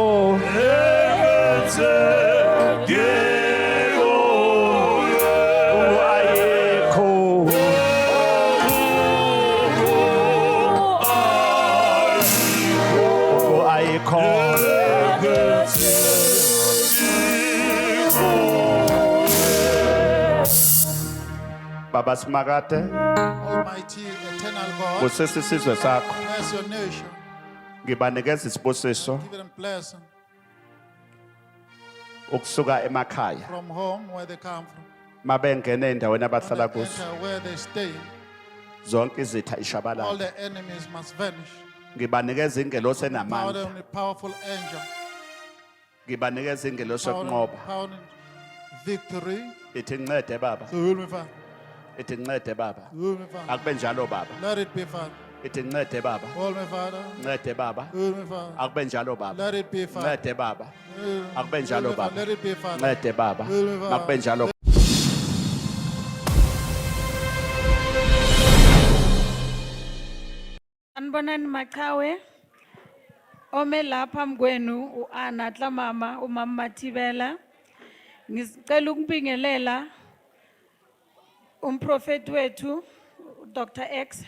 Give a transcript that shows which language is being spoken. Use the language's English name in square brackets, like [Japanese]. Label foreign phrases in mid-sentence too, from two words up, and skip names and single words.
[Zulu] ungu-ayikho ungu-ayikho baba simakade [English] Almighty, eternal God, [Zulu] busisa isizwe sakho [English] bless your nation. [Zulu] ngibanikeza isibusiso [English] Give them blessing [Zulu] ukusuka emakhaya [English] from home where they come from. [Zulu] mabengena endaweni abahlala [English] When they [Zulu] kuzo [English] enter where they stay, [Zulu] zonke izitha [English] all [Zulu] ishabalala [English] the enemies must vanish. [Zulu] ngibanikeza ingelosi [English] Power [Zulu] enamandla [English] them with powerful angel. [Zulu] ngibanikeza ingelosi [English] Power them [Zulu] yokunqoba [English] with power and victory. [Zulu] ithi ncede baba [English] So will me, Father. [Zulu] ithi ncede baba [English] Heal me, Father. [Zulu] akube njalo baba [English] Let it be, Father. [Zulu] ithi ncede baba [English] Hold me, Father. [Zulu] ncede baba [English] Heal me, Father. [Zulu] akube njalo baba [English] Let it be, Father. [Zulu] ncede baba [English] Heal [Zulu] akube [English] me, [Zulu] njalo [English] Father. [Zulu] baba [English] Let it be, Father. [Zulu] ncede baba [English] Heal me, Father. [Zulu] akube njalo Sanibonani maQhawe. Ome lapha mkwenu uAnatla mama umama Mathibela. Ngicela ukubingelela umprofeti wethu Dr X.